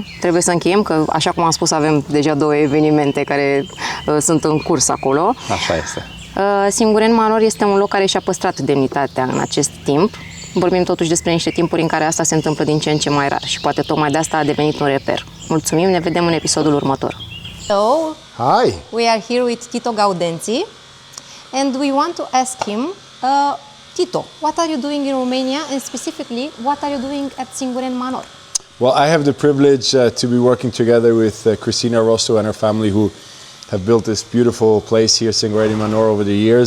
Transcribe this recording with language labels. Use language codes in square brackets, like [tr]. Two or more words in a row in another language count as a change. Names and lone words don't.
[ro] Trebuie să încheiem că, așa cum am spus, avem deja 2 evenimente care sunt în curs acolo. Așa este. Singureni Manor este un loc care și-a păstrat demnitatea în acest timp. Vorbim totuși despre niște timpuri în care asta se întâmplă din ce în ce mai rar și poate tocmai de asta a devenit un reper. Mulțumim, ne vedem în episodul următor. [en] Hello. Hi. We are here with Tito Gaudenzi and we want to ask him, Tito, what are you doing in Romania and specifically what are you doing at Singureni Manor? Well, I have the privilege to be working together with Cristina Rosso and her family, who have built this beautiful place here, Singureni Manor, over the years.